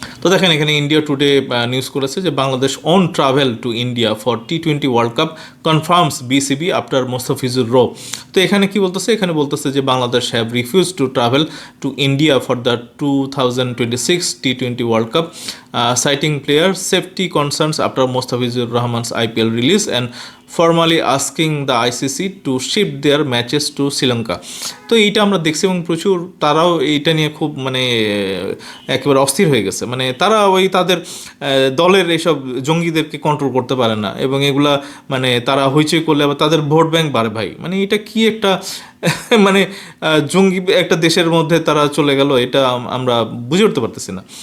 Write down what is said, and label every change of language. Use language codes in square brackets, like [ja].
[bn] তো দেখেন এখানে ইন্ডিয়া টুডে নিউজ করেছে যে [en] Bangladesh on travel to India for টি-20 world cup confirms BCB after Mostafizur rho. [bn] তো এখানে কি বলতেছে, এখানে বলতেছে যে [en] Bangladesh have refuse to travel to India for the 2026 টি-20 world cup citing player safety concerns after Mustafizur Rahman's IPL release and formally asking the ICC to shift their matches to Sri Lanka. [bn] তো এইটা আমরা দেখছি এবং প্রচুর তারাও এইটা নিয়ে খুব মানে একেবারে অস্থির হয়ে গেছে, মানে তারা ওই তাদের দলের এইসব জঙ্গিদেরকে কন্ট্রোল করতে পারে না এবং এগুলা মানে তারা হইচই করলে আবার তাদের ভোট ব্যাংক বাড়ে ভাই, মানে এটা কি একটা মানে জঙ্গি একটা দেশের মধ্যে তারা চলে গেল, এটা আমরা বুঝে উঠতে পারতেছি না।